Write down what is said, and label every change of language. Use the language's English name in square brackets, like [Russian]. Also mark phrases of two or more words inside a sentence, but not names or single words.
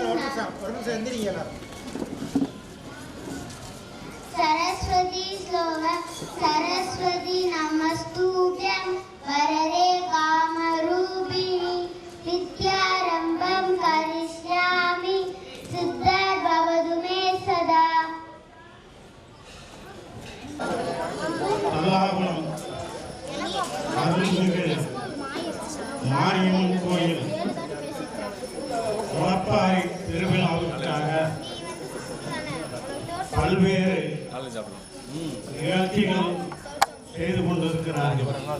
[Sanskrit] सरस्वती श्लोक सरस्वती नमस्तुभ्यं वरदे कामरूपिणि विद्यारम्भं करिष्यामि सिद्धिर्भवतु मे सदा. [Tamil] அருள்மிகு மாரியம்மன் கோயில் முளப்பாறை திருவிழாவுக்காக பல்வேறு நிகழ்ச்சிகள் செய்து கொண்டிருக்கிறார்கள்.